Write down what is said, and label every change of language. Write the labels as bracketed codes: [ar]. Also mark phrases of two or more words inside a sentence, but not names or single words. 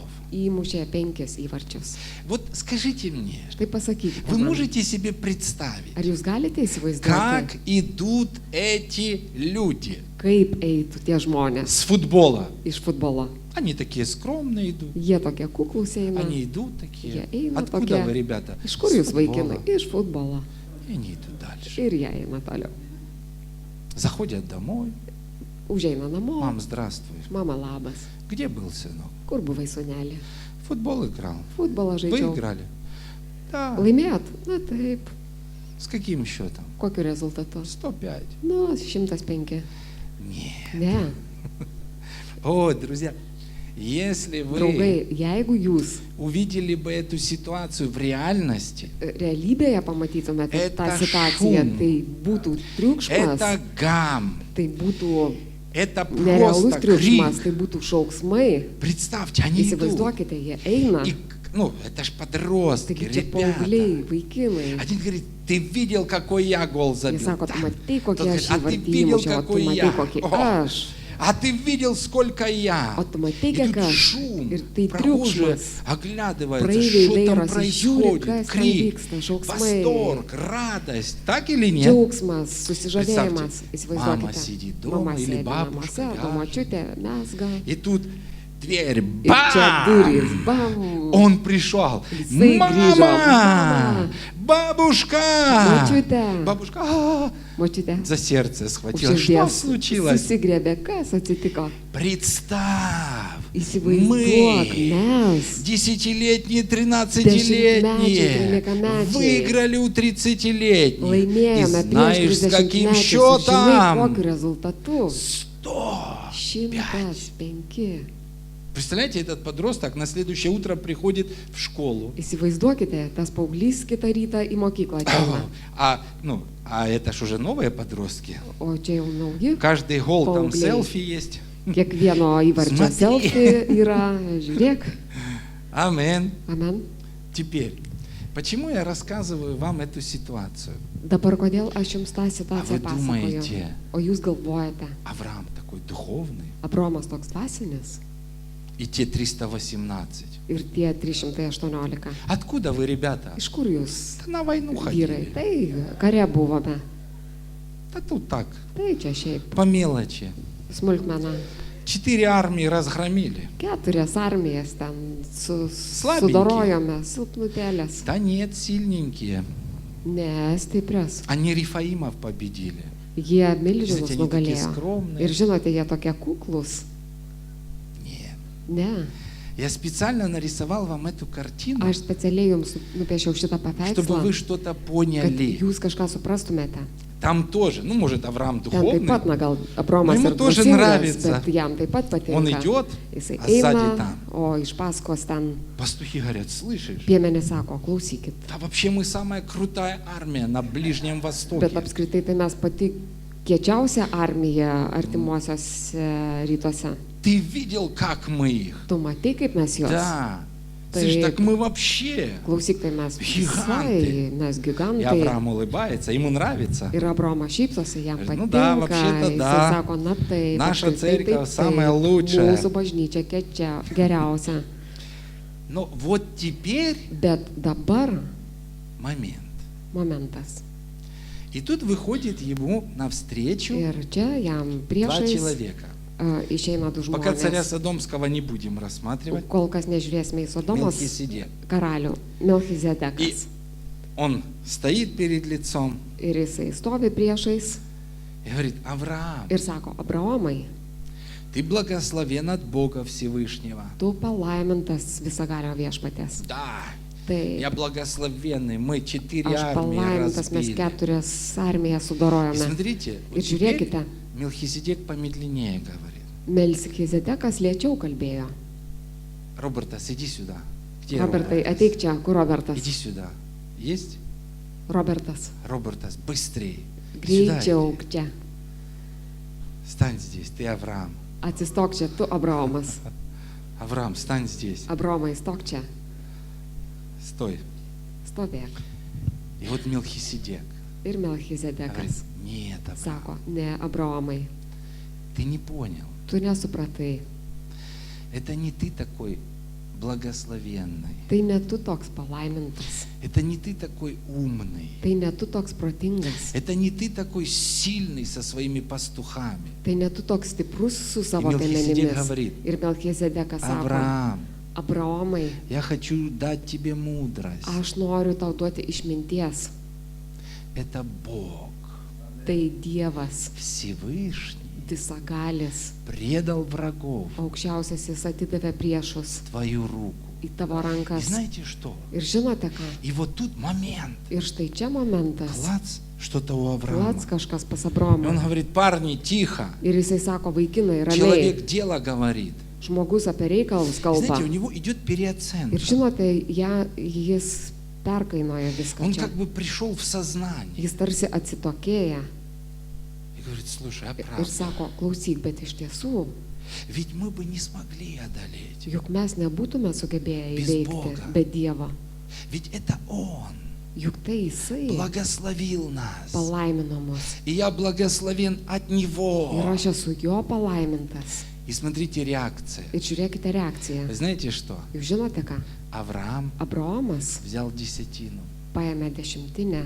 [lt] įmušė 5 įvarčius. [ru] Вот скажите мне, [lt] Štai pasakykite, [ru] вы [lt] man, [ru] можете себе представить, [lt] ar jūs galite įsivaizduoti, [ru] как идут эти люди [lt] kaip eitų tie žmonės [ru] с футбола? [lt] iš futbolo? [ru] Они такие скромные идут. [lt] Jie tokie kuklūs eina. [ru] Они идут такие. [lt] Jie eina [ru] Откуда [lt] tokie. [ru] вы, ребята? [lt] Iš kur [ru] С [lt] jūs [ru] футбола. [lt] vaikinai? Iš futbolo. [ru] И они идут дальше. [lt] Ir jie eina toliau. [ru] Заходят домой. [lt] Užeina namo. [ru] Мам, здравствуй. [lt] Mama labas. [ru] Где был сынок? [lt] Kur buvai sunelė? [ru] Футбол играл. [lt] Futbolą žaidžiau. [ru] Выиграли. Да. [lt] Laimėjot? Na taip. [ru] С каким счетом? [lt] Kokiu rezultatu? 105. Nu, 105. [ru] Нет. [lt] Ne. [ru] О, друзья, если вы [lt] Draugai, jeigu jūs [ru] увидели бы эту ситуацию в реальности, [lt] realybėje pamatytumėte [ru] Это [lt] tą situaciją, [ru] šum. [lt] tai būtų triukšmas, [ru] это гам, [lt] tai būtų [ru] это [lt] nerealus [ru] просто [lt] triukšmas, [ru] крик. [lt] tai būtų šauksmai. [ru] Представьте, они идут. [lt] Įsivaizduokite, jie eina. [ru] И, ну, это ж подростки, [lt] Taigi čia [ru] ребята. [lt] paaugliai, vaikinai. [ru] Один говорит, ты видел, какой я гол [lt] Jis [ru] забил? [lt] sako, [ru] Да. [lt] tu matai, [ru] Тот [lt] kokį [ru] говорит, [lt] aš [ru] а ты [lt] įvartį [ru] видел, [lt] įmušiau, o tu [ru] какой [lt] matai, [ru] я? [lt] kokį [ru] О, [lt] aš. [ru] А ты видел, сколько я? [lt] O tu matai, [ru] И [lt] kiek [ru] тут [lt] aš. [ru] шум, [lt] Ir tai [ru] прохожие [lt] triukšmas. [ru] оглядываются, [lt] Praeiviai [ru] что там [lt] dairosi, žiūri, [ru] происходит, [lt] kas ten [ru] крик, [lt] vyksta, šauksmai, [ru] восторг, радость, так или нет? [lt] džiaugsmas, susižavėjimas. Mama Įsivaizduokite, sėdi doma, mama [ru] или [lt] sėdi [ru] бабушка [lt] namuose, o [ru] вяжет. [lt] močiutė mesga. [ru] И тут дверь, [lt] Ir čia durys, [ru] бам! [lt] bam. [ru] Он пришел. [lt] Jisai grįžo. [ru] Мама! [lt] Mama! [ru] Бабушка! [lt] Močiutė. [ru] Бабушка [lt] Močiutė. [ru] за сердце [lt] Už [ru] схватила. Что [lt] širdies [ru] случилось? [lt] susigriebė, kas atsitiko. [ru] Представь, [lt] Įsivaizduok, [ru] мы, [lt] mes, [ru] 10-летние, [lt] 10-mečiai, [ru] 13-летние, [lt] 13-mečiai, [ru] выиграли у 30-летних. И [lt] laimėjome prieš [ru] знаешь, с каким [lt] 30-mečius. Žinai, [ru] счетом? [lt] kokiu rezultatu? 105. 105. [ru] Представляете, этот подросток на следующее утро приходит в школу. [lt] Įsivaizduokite, tas paauglys kitą rytą į mokyklą ateina. [ru] А это ж уже новые подростки. [lt] O čia jau nauji. [ru] Каждый гол там [lt] Paaugliai. [ru] селфи есть. [lt] Kiekvieno įvarčio [ru] Смотри. [lt] selfie yra. Žiūrėk. [ru] Амен. [lt] Amen. [ru] Теперь, почему я рассказываю вам эту ситуацию? [lt] Dabar kodėl aš jums tą [ru] А [lt] situaciją [ru] вы [lt] pasakoju? [ru] думаете, [lt] O jūs galvojate, [ru] Авраам такой духовный, [lt] Abraomas toks dvasinis [ru] и те 318? [lt] ir tie 318. [ru] Откуда вы, ребята? [lt] Iš kur jūs, [ru] Да на войну [lt] vyrai? [ru] ходили. [lt] Tai kare buvome. [ru] Да тут так, [lt] Tai čia šiaip [ru] по мелочи. [lt] smulkmena. [ru] 4 армии разгромили. [lt] 4 armijas ten [ru] Slabinki. [lt] sudorojome, silpnutėlės. [ru] Да нет, сильненькие. [lt] Ne, stiprios. [ru] Они Рифаимов победили. [lt] Jie milžinus Žinote, [ru] они такие [lt] nugalėjo. [ru] скромные. [lt] Ir žinote, jie tokie kuklus. [ru] Нет. [lt] Ne. [ru] Я специально нарисовал вам эту картину, [lt] Aš specialiai jums nupiešiau šitą [ru] чтобы вы [lt] paveikslą, [ru] что-то [lt] kad [ru] поняли. [lt] jūs kažką suprastumėte. [ru] Там тоже, ну, может, Авраам [lt] Ten taip [ru] духовный, [lt] pat, na gal Abraomas [ru] ему [lt] ir [ru] тоже [lt] dvasingas, [ru] нравится. [lt] bet jam taip pat [ru] он [lt] patinka. [ru] идет, [lt] Jisai [ru] а сзади [lt] eina, [ru] там. [lt] o iš paskos ten [ru] Пастухи говорят, слышишь, [lt] piemenys sako, klausykit. [ru] да вообще мы самая крутая армия на Ближнем Востоке. [lt] Bet apskritai tai mes pati kiečiausia armija artimuosiuose rytuose. [ru] Ты видел, как мы их? [lt] Tu matai, kaip mes juos. [ru] Да. [lt] Taip. [ru] Слышь, так мы вообще. [lt] Klausyk, tai mes Gigantai. visai, mes [ru] И [lt] gigantai. [ru] Авраам улыбается, ему нравится. [lt] Ir Abraomas šypsosi, jam [ru] Nu [lt] patinka. [ru] da, вообще-то [lt] Jisai [ru] да. [lt] sako, na taip, [ru] Наша [lt] taip, taip, [ru] церковь [lt] taip, [ru] самая лучшая. [lt] Mūsų bažnyčia geriausia. [ru] Но вот теперь [lt] Bet dabar [ru] момент. [lt] momentas. [ru] И тут выходит ему навстречу [lt] Ir čia jam [ru] два [lt] priešais [ru] человека. [lt] Išeina du [ru] Пока царя [lt] žmonės. [ru] Содомского не будем рассматривать. [lt] Kol kas nežiūrėsime į Sodomos [ru] Мелхиседек. [lt] karalių, [ru] И [lt] Melchizedekas. [ru] он стоит перед лицом [lt] Ir jisai stovi priešais [ru] и говорит, Авраам, [lt] ir sako, Abraomai, [ru] ты благословен от Бога Всевышнего. [lt] tu palaimintas visagalio viešpatės. [ru] Да, [lt] Tai [ru] Я благословенный, мы 4 [lt] aš [ru] армии [lt] palaimintas, mes [ru] разбили. [lt] 4 armijas [ru] И [lt] sudorojame. [ru] смотрите, вот [lt] Ir [ru] теперь [lt] žiūrėkite, [ru] Мелхиседек помедленнее говорит. [lt] Melchizedekas lėčiau kalbėjo. [ru] Робертас, иди сюда. Где [lt] Robertai, [ru] Робертас? [lt] ateik čia, kur Robertas? Иди сюда. Есть? Robertas, [ru] Робертас, быстрее. Сюда [lt] greičiau [ru] иди. [lt] čia. [ru] Стань здесь, ты Авраам. [lt] Atsistok čia, tu Abraomas. [ru] Авраам, стань здесь. [lt] Abraomai, stok čia. [ru] Стой. [lt] Stovėk. [ru] И вот Мелхиседек [lt] Ir [ru] говорит, [lt] Melchizedekas [ru] нет, Авраам, [lt] sako, ne Abraomai, [ru] ты не понял. [lt] tu nesupratai. [ru] Это не ты такой благословенный. [lt] Tai ne tu toks palaimintas. [ru] Это не ты такой умный. [lt] Tai ne tu toks protingas. [ru] Это не ты такой сильный со своими пастухами. [lt] Tai ne tu toks stiprus su savo Melchizedek piemenimis. [ru] говорит, [lt] Ir Melchizedekas sako, [ru] Авраам, [lt] Abraomai, [ru] я хочу дать тебе мудрость. [lt] aš noriu tau duoti išminties. [ru] Это Бог [lt] Tai Dievas, [ru] Всевышний [lt] visagalis, [ru] предал врагов [lt] aukščiausiasis atidavė priešus [ru] в твою руку. [lt] į tavo [ru] И [lt] rankas. [ru] знаете что? [lt] Ir žinote ką? [ru] И вот тут момент. [lt] Ir štai čia momentas. [ru] Клац, что-то у Авраама. [lt] Plats kažkas pas [ru] И он [lt] Abraomą. [ru] говорит, парни, тихо. [lt] Ir jisai sako, vaikinai, ramiai. [ru] Человек дело говорит. [lt] Žmogus apie reikalus [ru] И [lt] kalba. [ru] знаете, у него идет переоценка. [lt] Ir žinote, jis perkainoja viską [ru] Он [lt] čia. [ru] как бы пришел в сознание. [lt] Jis tarsi atsitokėja [ru] И говорит, слушай, а [lt] ir [ru] правда? [lt] sako, klausyk, bet iš tiesų, [ru] Ведь мы бы не смогли одолеть. [lt] juk mes nebūtume sugebėję [ru] Без [lt] įveikti [ru] Boga. [lt] be Dievo. [ru] Ведь это Он [lt] Juk tai jisai [ru] благословил нас. [lt] palaimino mus. [ru] И я благословен от [lt] Ir [ru] Него. [lt] aš esu jo palaimintas. [ru] И смотрите реакция. [lt] Ir žiūrėkite reakciją. [ru] Вы знаете что? [lt] Jūs žinote ką? [ru] Авраам [lt] Abraomas [ru] взял десятину. [lt] paėmė 10.